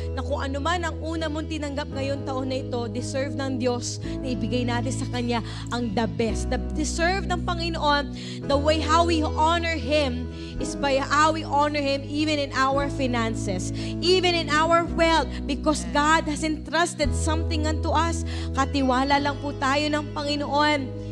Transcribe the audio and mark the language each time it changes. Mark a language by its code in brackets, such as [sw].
[tl] Na kung ano man ang una mong tinanggap ngayon taon na ito, deserve ng Diyos na ibigay natin sa Kanya ang the best. Deserve ng Panginoon, [en] the way how we honor Him is by how we honor Him even in our finances, even in our wealth, because God has entrusted something unto us. [tl] Katiwala lang po tayo ng Panginoon.